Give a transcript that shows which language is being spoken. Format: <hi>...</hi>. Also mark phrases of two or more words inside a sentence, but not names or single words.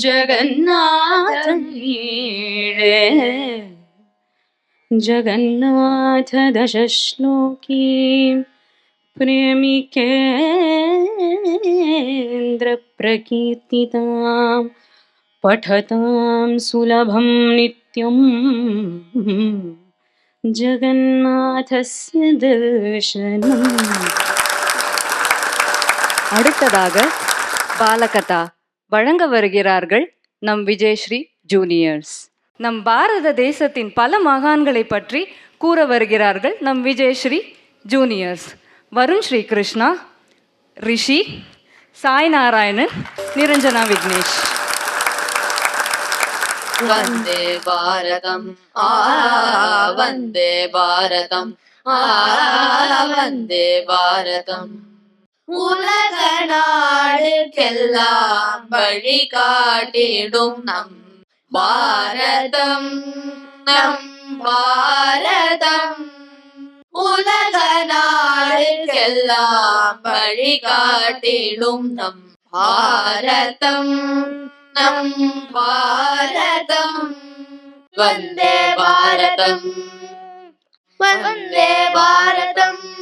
<sa>जगन्नाथमीडे जगन्नाथ दशश्लोकी प्रेमिकेन्द्र प्रकीर्तितां पठतां सुलभं नित्यं जगन्नाथस्य दर्शनम्.</sa> <ta>அடுத்ததாக பாலகதா வழங்க வருகிறார்கள் நம் விஜயஸ்ரீ ஜூனியர்ஸ். நம் பாரத தேசத்தின் பல மகான்களை பற்றி கூற வருகிறார்கள் நம் விஜயஸ்ரீ ஜூனியர்ஸ். வருண் ஸ்ரீ கிருஷ்ணா, ரிஷி, சாய் நாராயணன், நிரஞ்சனா விக்னேஷ்.</ta> <sa>वन्दे भारतम् वन्दे भारतम् वन्दे भारतम् உலக</sa> <ta>நாடுக்கெல்லாம் வழிகாட்டிடும் நம் பாரதம் நம் பாரதம் உலக நாடுக்கெல்லாம் வழிகாட்டிடும் நம் பாரதம் நம் பாரதம்</ta> <sa>वन्दे भारतम् वन्दे भारतम्</sa>